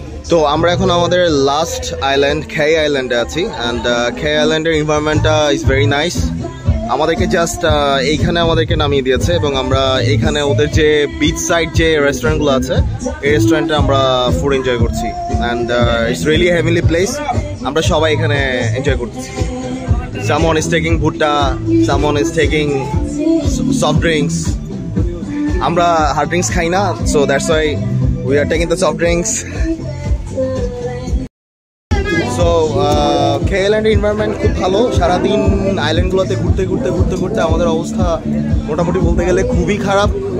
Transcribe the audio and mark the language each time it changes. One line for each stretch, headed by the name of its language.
Bangla: তো আমরা এখন আমাদের লাস্ট আইল্যান্ড খেয়া আইল্যান্ডে আছি। অ্যান্ড খেয়া আইল্যান্ডের এনভায়রনমেন্টটা
English: Is very nice.
Bangla: আমাদেরকে জাস্ট এইখানে আমাদেরকে নামিয়ে দিয়েছে এবং আমরা এইখানে ওদের যে বিচ সাইড যে রেস্টুরেন্টগুলো আছে এই রেস্টুরেন্টে আমরা ফুড এনজয় করছি।
English: And it's really heavily place.
Bangla: আমরা সবাই এখানে এনজয় করতেছি।
English: Someone is taking bhutta, someone is taking soft drinks.
Bangla: আমরা
English: hard drinks
Bangla: খাই না,
English: so that's why we are taking the soft drinks.
Bangla: So খেয়া আইল্যান্ডের এনভায়রনমেন্ট খুব ভালো। সারাদিন আইল্যান্ডগুলোতে ঘুরতে আমাদের অবস্থা মোটামুটি বলতে গেলে খুবই খারাপ।